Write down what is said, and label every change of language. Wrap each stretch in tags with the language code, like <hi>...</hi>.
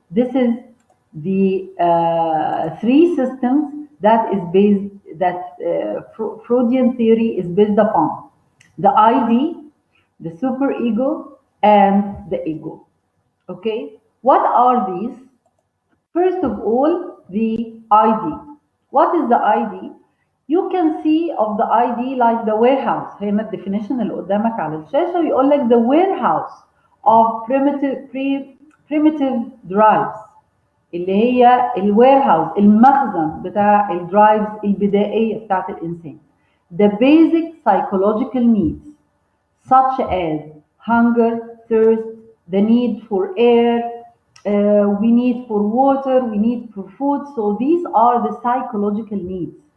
<en>This is the three systems that is based, that Freudian theory is based upon: the ID, the superego, and the ego. Okay, what are these? First of all, the ID. What is the ID? You can see of the ID like the warehouse.</en> <ar>هنا الديفينيشن اللي قدامك على الشاشة يقول لك</ar> <en>the warehouse of primitive drives</en> <ar>اللي هي الويرهاوس المخزن بتاع الدرايفز البدائية بتاعت الإنسان.</ar> <en>The basic psychological needs such as hunger, thirst, the need for air, we need for water, we need for food. So these are the psychological needs.</en>